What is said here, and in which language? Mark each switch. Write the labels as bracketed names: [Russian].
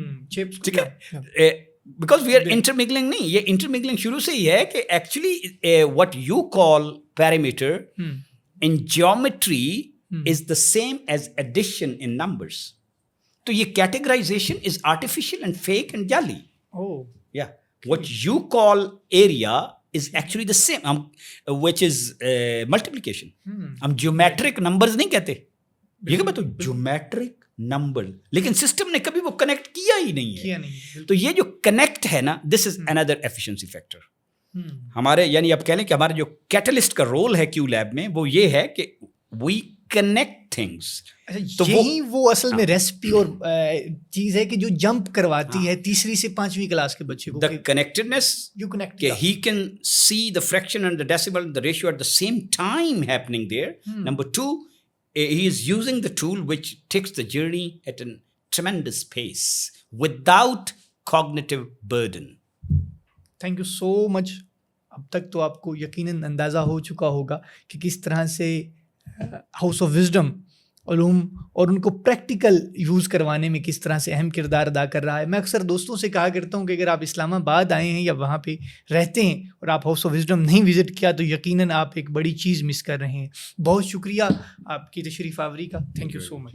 [Urdu] ٹھیک ہے, [English] Because we are intermingling. [Urdu] نہیں, یہ انٹرمنگلنگ شروع سے ہی ہے کہ [English] Actually what you call parameter in geometry is the same as addition in numbers. [Urdu] تو یہ [English] categorization is artificial and fake and [Urdu] جعلی. یا [English] what you call area is actually the same, which is multiplication. [Urdu] ہم geometric numbers نہیں کہتے, یہ کہ بتو geometric number, لیکن سسٹم نے کبھی وہ کنیکٹ کیا ہی نہیں ہے. تو یہ جو کنیکٹ ہے نا, [English] this is another efficiency factor. [Urdu] ہمارے یعنی آپ کہہ لیں کہ ہمارا جو کیٹلسٹ کا رول ہے کیو لیب میں, وہ یہ ہے کہ [English] we connect things. [Urdu] تو یہی وہ اصل میں ریسپی اور چیز ہے کہ جو جمپ کرواتی ہے تیسری سے 5ویں کلاس کے بچے کو. [English] The connectedness, You connect. he can see the fraction and the decibel and the ratio at the same time happening there. Number 2, he is using the tool which takes the journey at a tremendous pace without cognitive burden. Thank you so much. [Urdu] اب تک تو آپ کو یقیناً اندازہ ہو چکا ہوگا کہ کس طرح سے ہاؤس آف وزڈم علوم اور ان کو پریکٹیکل یوز کروانے میں کس طرح سے اہم کردار ادا کر رہا ہے. میں اکثر دوستوں سے کہا کرتا ہوں کہ اگر آپ اسلام آباد آئے ہیں یا وہاں پہ رہتے ہیں اور آپ ہاؤس آف وزڈم نہیں وزٹ کیا تو یقیناً آپ ایک بڑی چیز مس کر رہے ہیں. بہت شکریہ آپ کی تشریف آوری کا. [English] Thank you so much.